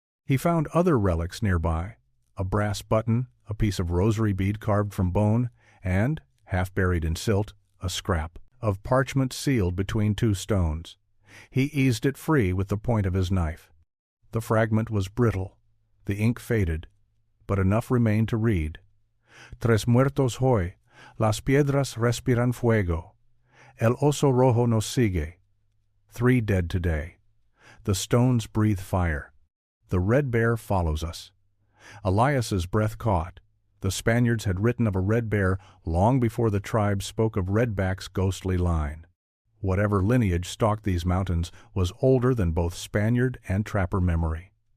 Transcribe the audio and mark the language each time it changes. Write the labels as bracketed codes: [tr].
[en] He found other relics nearby, a brass button, a piece of rosary bead carved from bone, and, half buried in silt, a scrap of parchment sealed between 2 stones. He eased it free with the point of his knife. The fragment was brittle, the ink faded, but enough remained to read. [es] Tres muertos hoy, las piedras respiran fuego, el oso rojo nos sigue. [en] 3 dead today. The stones breathe fire. The red bear follows us. Elias's breath caught. The Spaniards had written of a red bear long before the tribe spoke of Redback's ghostly line. Whatever lineage stalked these mountains was older than both Spaniard and trapper memory.